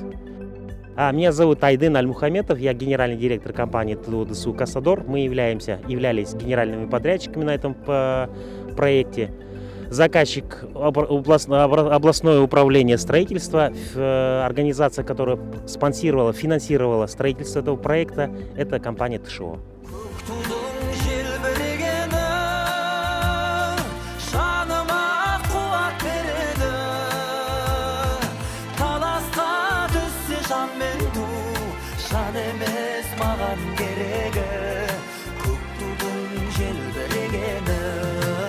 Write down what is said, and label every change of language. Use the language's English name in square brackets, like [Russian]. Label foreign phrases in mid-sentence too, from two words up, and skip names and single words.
[Russian] Меня зовут Айдын Аль-Мухаметов, я генеральный директор компании ТО-ДУСУ Кассадор. Мы являлись генеральными подрядчиками на этом проекте. Заказчик областное управление строительства, организация, которая спонсировала, финансировала строительство этого проекта, это компания ТШО. [Kazakh] Шаң емес маған керегі, көк тудың желбірегені.